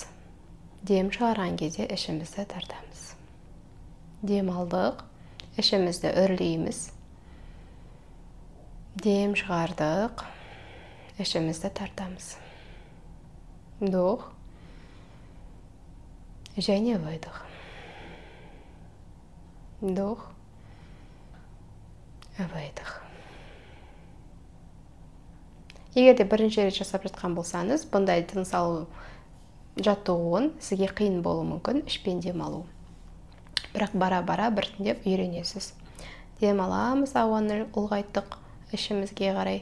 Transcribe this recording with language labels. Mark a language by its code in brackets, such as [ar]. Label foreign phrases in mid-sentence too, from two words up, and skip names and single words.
[kk] Дем шығарған кезде ішімізді тартамыз. Дем алдық, ішімізді үрлейміз. Дем шығардық, ішімізді тартамыз. [ru] Вдох және выдох. Вдох, выдох. [kk] Егер де бірінші рет жасап жатқан болсаңыз, бұндай тыныс алу жаттығуын сізге қиын болуы мүмкін, ішпен дем алу. Бірақ бара-бара біртіндеп үйренесіз. Дем аламыз, ауаны ұлғайттық, ішімізге қарай.